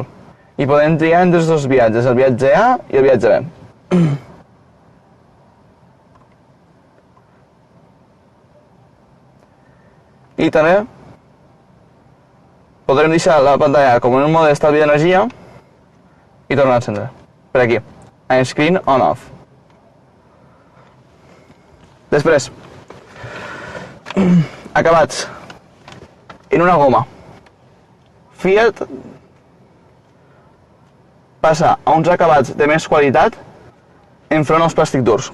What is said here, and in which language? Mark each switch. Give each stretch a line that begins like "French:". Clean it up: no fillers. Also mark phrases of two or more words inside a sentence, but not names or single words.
Catalan: I podem triar entre els dos viatges, el viatge A i el viatge B. I també podrem deixar la pantalla com en un mode d'estalvi d'energia i tornar a encendre. Per aquí, en
English: screen on off.
Catalan: Després, acabats en una goma. Fiat passa a uns acabats de més qualitat enfront als plàstic durs.